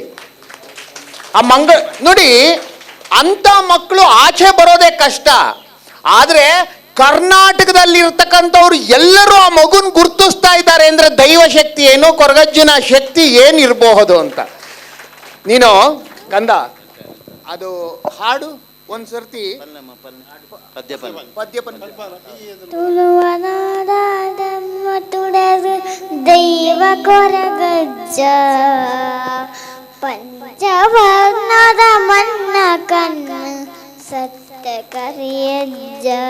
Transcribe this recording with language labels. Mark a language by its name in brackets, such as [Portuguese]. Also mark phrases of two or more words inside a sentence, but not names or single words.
[Kannada] ಆ ನೋಡಿ, ಅಂಥ ಮಕ್ಕಳು ಆಚೆ ಬರೋದೇ ಕಷ್ಟ. ಆದರೆ ಕರ್ನಾಟಕದಲ್ಲಿರ್ತಕ್ಕಂಥವ್ರು ಎಲ್ಲರೂ ಆ ಮಗುನ ಗುರುತಿಸ್ತಾ ಇದ್ದಾರೆ ಅಂದರೆ ದೈವ ಶಕ್ತಿ ಏನು, ಕೊರಗಜ್ಜನ ಶಕ್ತಿ ಏನಿರಬಹುದು ಅಂತ. ನೀನು ಕಂದ ಅದು ಹಾಡು ಒಂದ್ಸರ್ತಿ ದೈವ ಕೊರಗಜ್ಜ ಪಂಚವರ್ಣದ ಮನ್ನ ಕಣ್ಣು ಸತ್ಯ ಕರಿಯಜ್ಜ